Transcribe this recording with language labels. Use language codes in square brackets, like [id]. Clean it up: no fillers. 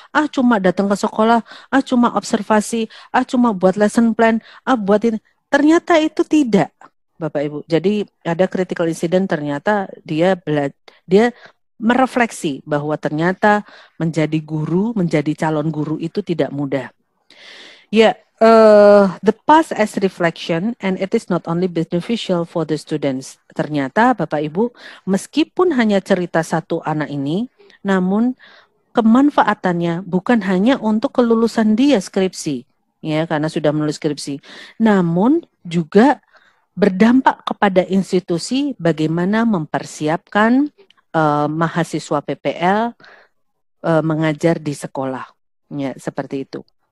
[id] Cuma datang ke sekolah, cuma observasi, cuma buat lesson plan, buat ini. Ternyata itu tidak, Bapak Ibu. Jadi ada critical incident, ternyata dia merefleksi bahwa ternyata menjadi guru, menjadi calon guru itu tidak mudah. [en] Ya, the past as reflection and it is not only beneficial for the students. [id] Ternyata Bapak Ibu, meskipun hanya cerita satu anak ini, namun kemanfaatannya bukan hanya untuk kelulusan dia skripsi, ya karena sudah menulis skripsi, namun juga berdampak kepada institusi bagaimana mempersiapkan mahasiswa PPL mengajar di sekolah, ya seperti itu.